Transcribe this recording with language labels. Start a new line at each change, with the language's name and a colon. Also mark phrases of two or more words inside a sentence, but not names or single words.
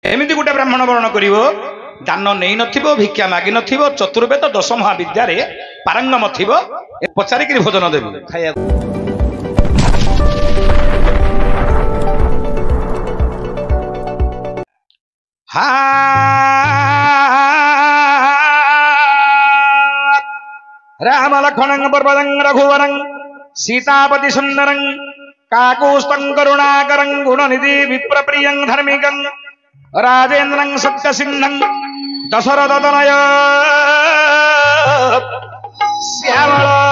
Odia: ଏମତି ଗୋଟେ ବ୍ରାହ୍ମଣ ବର୍ଣ୍ଣ କର ଦାନ ନାହିଁ ନଥିବ ଭିକ୍ଷା ମାଗି ନଥିବ ଚତୁର୍ବେଦ ଦଶ ମହାବିଦ୍ୟା ପାରଙ୍ଗମ ଥିବ ପଚାରିକ ଭୋଜନ ଦେବୀ ଖାଇଆ
Sanskrit: राम लक्ष्मणं पर्वतं रघुवरं सीतापति सुंदरं काकुस्तं करुणाकरं गुणनिधि विप्रप्रियं धर्मिकं राजेन्द्रं सत्यसिंहं दशरथतनय श्यामल